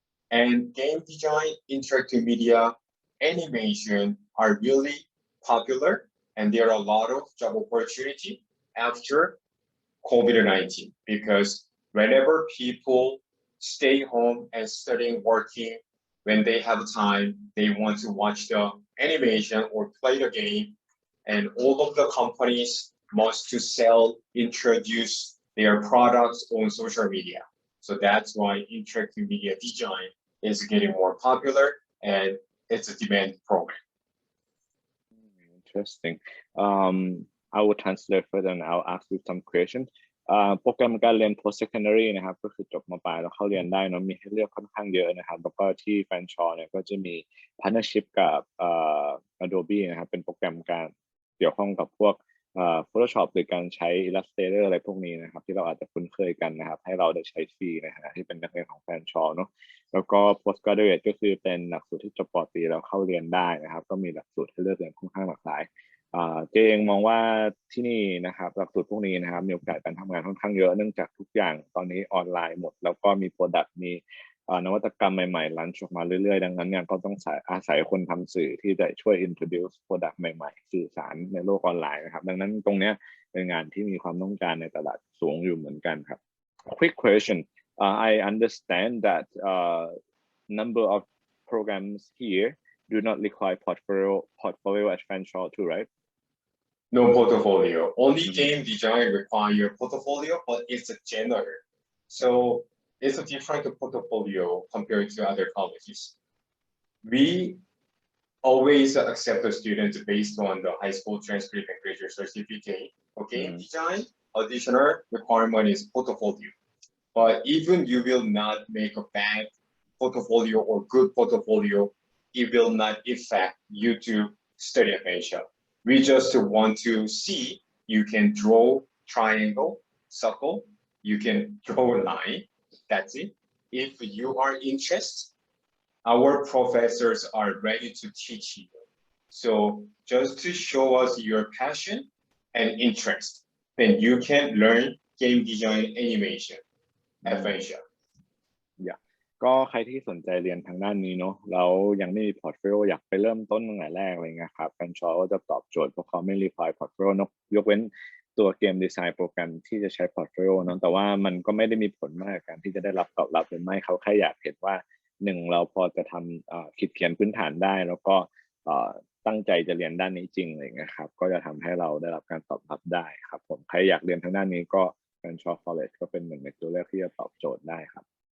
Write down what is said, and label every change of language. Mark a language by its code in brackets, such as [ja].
[en] And game design, interactive media, animation are really popular, and there are a lot of job opportunity after COVID-19 because whenever people stay home and studying, working, when they have time, they want to watch the animation or play the game, and all of the companies must to sell, introduce their products on social media. So that's why interactive media design is getting more popular and it's a demand program. Interesting. I will translate further and I'll ask you some questions. [th] โปรแกรมการเรียน post secondary นะครับก็คือจบม.ปลายแล้วเข้าเรียนได้เนาะมีให้เลือกค่อนข้างเยอะนะครับแล้วก็ที่ Fanshawe เนี่ยก็จะมี partnership กับAdobe นะครับเป็นโปรแกรมการเกี่ยวข้องกับพวกPhotoshop หรือการใช้ Illustrator อะไรพวกนี้นะครับที่เราอาจจะคุ้นเคยกันนะครับให้เราได้ใช้ฟรีในฐานะที่เป็นนักเรียนของ Fanshawe เนาะแล้วก็ postgraduate ก็คือเป็นหลักสูตรที่จบป. ตรีแล้วเข้าเรียนได้นะครับก็มีหลักสูตรให้เลือกเรียนค่อนข้างหลากหลายเจงมองว่าที่นี่นะครับหลักสูตรพวกนี้นะครับมีโอกาสการทำงานค่อนข้างเยอะเนื่องจากทุกอย่างตอนนี้ออนไลน์หมดแล้วก็มี product มี นวัตกรรมใหม่ๆลันช์ออกมาเรื่อยๆดังนั้นเนี่ยก็ต้องอาศัยคนทำสื่อที่จะช่วย introduce product ใหม่ๆสื่อสารในโลกออนไลน์นะครับดังนั้นตรงนี้เป็นงานที่มีความต้องการในตลาดสูงอยู่เหมือนกันครับ [en] Quick question I understand that number of programs here do not require portfolio at Fanshawe too, right? No portfolio. Only game design require portfolio, but it's a general. So it's a different portfolio compared to other colleges. We always accept the students based on the high school transcript and graduate certificate. Okay, design additional requirement is portfolio. But even you will not make a bad portfolio or good portfolio, it will not affect you to study at Fanshawe. We just want to see you can draw triangle, circle, you can draw a line. That's it. If you are interested, our professors are ready to teach you. So just to show us your passion and interest, then you can learn game design animation at Fanshawe. [th] ก็ใครที่สนใจเรียนทางด้านนี้เนาะแล้วยังไม่มีพอร์ตโฟลิโออยากไปเริ่มต้นตั้งแต่แรกอะไรเงี้ยครับFanshaweก็จะตอบโจทย์เพราะเขาไม่รีควายพอร์ตโฟลิโอยกเว้นตัวเกมดีไซน์โปรแกรมที่จะใช้พอร์ตโฟลิโอเนาะแต่ว่ามันก็ไม่ได้มีผลมากกับการที่จะได้รับตอบรับหรือไม่เขาแค่อยากเห็นว่าหนึ่งเราพอจะทำคิดเขียนพื้นฐานได้แล้วก็ตั้งใจจะเรียนด้านนี้จริงอะไรเงี้ยครับก็จะทำให้เราได้รับการตอบรับได้ครับผมใครอยากเรียนทางด้านนี้ก็ Fanshawe College ก็เป็นหนึ่งในตัวเลือกที่จะตอบโจทย์ได้ครับ